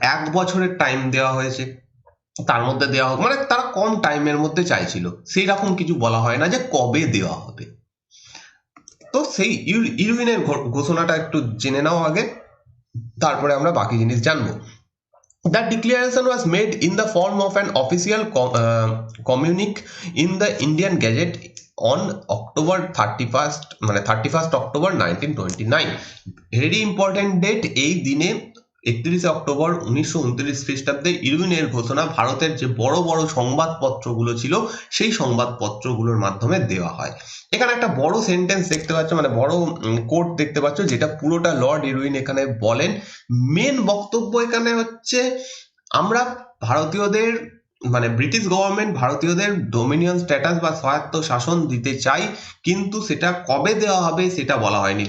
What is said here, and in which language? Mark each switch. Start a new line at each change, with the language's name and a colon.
Bangla: 1 বছরের টাইম দেওয়া হয়েছে, তার মধ্যে দেওয়া হোক, মানে তারা কম টাইমের মধ্যে চাইছিল। সেই রকম কিছু বলা হয় না যে কবে দেওয়া হবে। তো সেই ইরউইনের ঘোষণাটা একটু জেনে নাও আগে, তারপরে আমরা বাকি জিনিস জানবো।
English: That declaration was made in the form of an official communique in the Indian Gazette on October 31st,
Bangla: মানে 31st October 1929।
English: Very important date.
Bangla: এই দিনে 31 অক্টোবর 1929 খ্রিস্টাব্দে ইরউইনের ঘোষণা ভারতের যে বড় বড় সংবাদপত্রগুলো ছিল সেই সংবাদপত্রগুলোর মাধ্যমে দেওয়া হয়। এখানে একটা বড় সেন্টেন্স দেখতে পাচ্ছ, মানে বড় কোট দেখতে পাচ্ছ, যেটা পুরোটা লর্ড ইরউইন এখানে বলেন। মেন বক্তব্য এখানে হচ্ছে, আমরা ভারতীয়দের মানে ব্রিটিশ গভর্নমেন্ট ভারতীয়দের ডোমিনিয়ন স্ট্যাটাস বা স্বায়ত্ত শাসন দিতে চাই, কিন্তু সেটা কবে দেওয়া হবে সেটা বলা হয়নি।